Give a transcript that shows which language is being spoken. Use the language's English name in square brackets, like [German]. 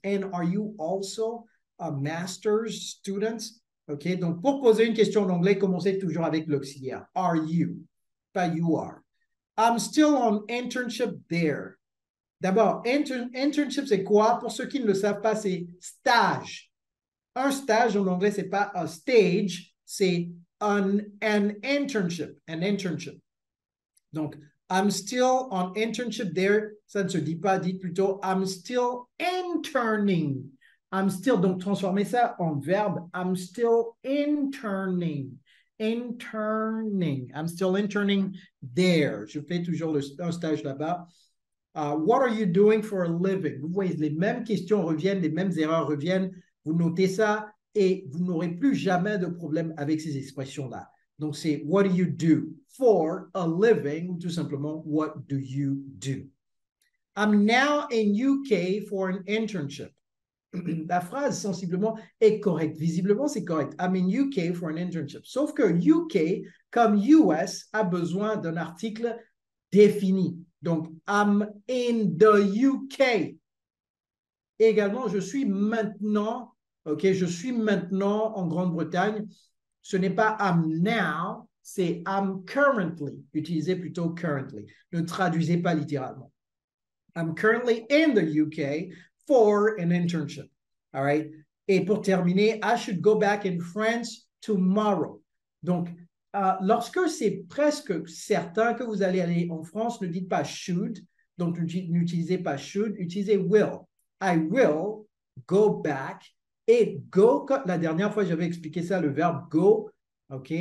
[English] And are you also a master's student? [French] OK, donc pour poser une question en anglais, commencez toujours avec l'auxiliaire. [English] Are you? [French] Pas [English] you are. I'm still on internship there. [French] D'abord, internship, c'est quoi? Pour ceux qui ne le savent pas, c'est stage. Un stage en anglais, c'est pas un stage, c'est [English] an internship. An internship. [French] Donc, [English] I'm still on internship there. [French] Ça ne se dit pas, dites plutôt [English] I'm still interning. I'm still, [French] donc transformez ça en verbe. [English] I'm still interning. Interning. I'm still interning there. [French] Je fais toujours un stage là-bas. [English] What are you doing for a living? [French] Vous voyez, les mêmes questions reviennent, les mêmes erreurs reviennent. Vous notez ça et vous n'aurez plus jamais de problème avec ces expressions-là. Donc, c'est [English] what do you do for a living? [French] Ou tout simplement, [English] what do you do? I'm now in UK for an internship. [French] La phrase sensiblement est correcte. Visiblement, c'est correct. [English] I'm in UK for an internship. [French] Sauf que UK, comme US, a besoin d'un article défini. Donc, [English] I'm in the UK. [French] Également, je suis maintenant, OK, je suis maintenant en Grande-Bretagne. Ce n'est pas [English] I'm now, [French] c'est [English] I'm currently. [French] Utilisez plutôt currently. Ne traduisez pas littéralement. [English] I'm currently in the UK for an internship. All right. [French] Et pour terminer, [English] I should go back in France tomorrow. [French] Donc, lorsque c'est presque certain que vous allez aller en France, ne dites pas should. Donc, n'utilisez pas should, utilisez will. [English] I will go back. [French] Et go, la dernière fois, j'avais expliqué ça, le verbe go. OK.